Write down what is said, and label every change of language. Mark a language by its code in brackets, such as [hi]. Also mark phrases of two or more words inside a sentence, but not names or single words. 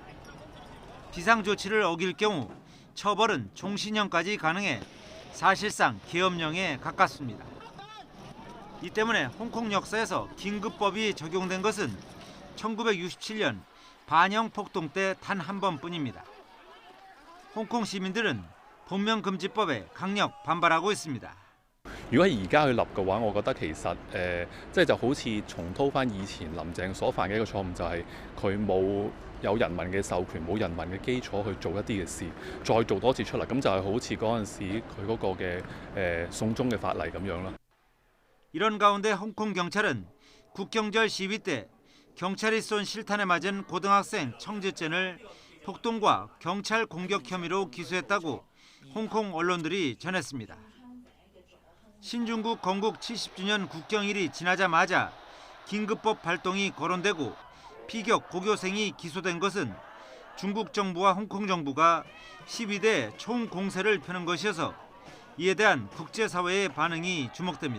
[ko] 비상조치를 어길 경우 처벌은 종신형까지 가능해 사실상 계엄령에 가깝습니다. 이 때문에 홍콩 역사에서 긴급법이 적용된 것은 1967년 반영 폭동 때 단 한 번뿐입니다. 홍콩 시민들은 복면금지법에 강력 반발하고 있습니다. [yue] 如果而家去立嘅話，我覺得其實即係就好似重蹈翻以前林鄭所犯嘅一個錯誤，就係佢冇有人民嘅授權，冇人民嘅基礎去做一啲嘅事，再做多次出嚟，咁就係好似嗰陣時佢嗰個嘅送中嘅法例咁樣啦。 [ko] 이런 가운데 홍콩 경찰은 국경절 시위 때 경찰이 쏜 실탄에 맞은 고등학생 청지전을 폭동과 경찰 공격 혐의로 기소했다고 홍콩 언론들이 전했습니다. 신중국 건국 70주년 국경일이 지나자마자 긴급법 발동이 거론되고 피격 고교생이 기소된 것은 중국 정부와 홍콩 정부가 시위대에 총 공세를 펴는 것이어서 이에 대한 국제사회의 반응이 주목됩니다.